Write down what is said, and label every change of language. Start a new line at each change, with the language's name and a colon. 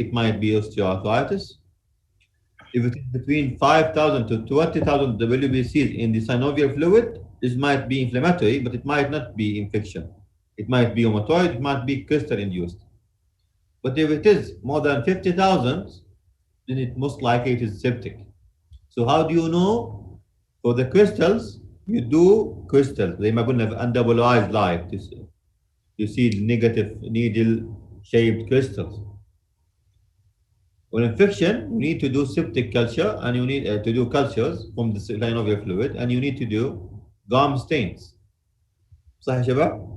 English: It might be osteoarthritis. If it is between 5,000 to 20,000 WBCs in the synovial fluid, this might be inflammatory, but it might not be infection. It might be rheumatoid. It might be crystal induced. But if it is more than 50,000, then it most likely it is septic. So how do you know? For the crystals, you do crystals.
Arabic: زي ما قلنا
English: undoubleized light. You see the negative needle-shaped crystals. For infection, you need to do septic culture, and you need to do cultures from the synovial fluid, and you need to do gum stains.
Arabic: صح يا شباب؟